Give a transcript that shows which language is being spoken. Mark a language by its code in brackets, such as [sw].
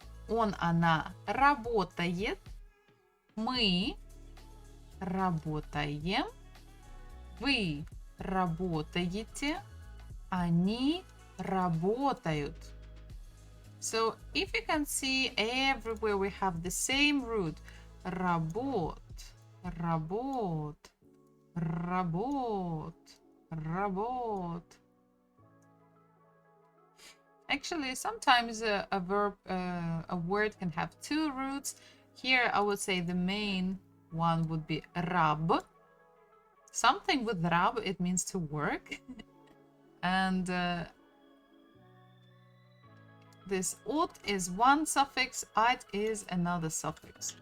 [ru] Он, она работает. Мы работаем. Вы работаете. Они работают. [en] So if you can see, everywhere we have the same root. [ru] Работ, работ, работ, работ. [en] Actually, sometimes a verb, a word can have two roots. Here, I would say the main one would be rab. Something with rab, it means to work. And this ut is one suffix, ait is another suffix.